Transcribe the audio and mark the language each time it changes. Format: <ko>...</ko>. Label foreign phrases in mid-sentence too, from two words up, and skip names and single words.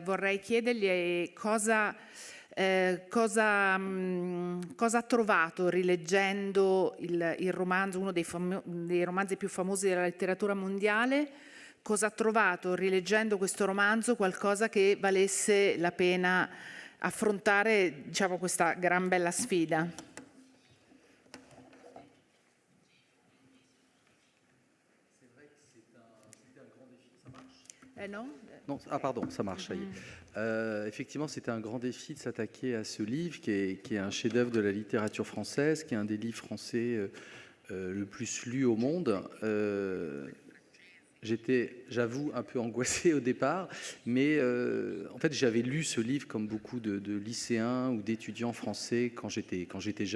<it>Vorrei chiedergli cosa ha trovato rileggendo il romanzo, uno dei romanzi più famosi della letteratura mondiale, cosa ha trovato rileggendo questo romanzo, qualcosa che valesse la pena affrontare, diciamo, questa gran bella sfida.</it> <fr>Non? Non, ah pardon, ça marche, ça y est. Effectivement, c'était un grand défi de s'attaquer à ce livre qui est un chef-d'œuvre de la littérature française, qui est un des livres français le plus lu au monde. J'étais, j'avoue, un peu angoissé au départ, mais en fait, j'avais lu ce livre comme beaucoup de lycéens ou d'étudiants français quand j'étais jeune.</fr>